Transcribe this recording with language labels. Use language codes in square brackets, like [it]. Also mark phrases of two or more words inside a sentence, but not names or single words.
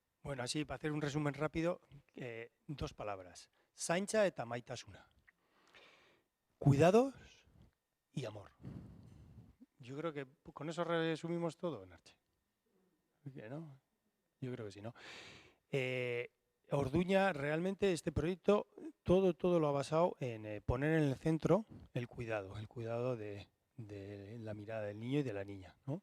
[es] Bueno, así, para hacer un resumen rápido, 2 palabras. [eu] Zaintza eta maitasuna. [es] Cuidados y amor. Yo creo que con eso resumimos todo, Narche. ¿Qué, no? Yo creo que sí, ¿no? Orduña, realmente este proyecto, todo lo ha basado en poner en el centro el cuidado de la mirada del niño y de la niña, ¿no?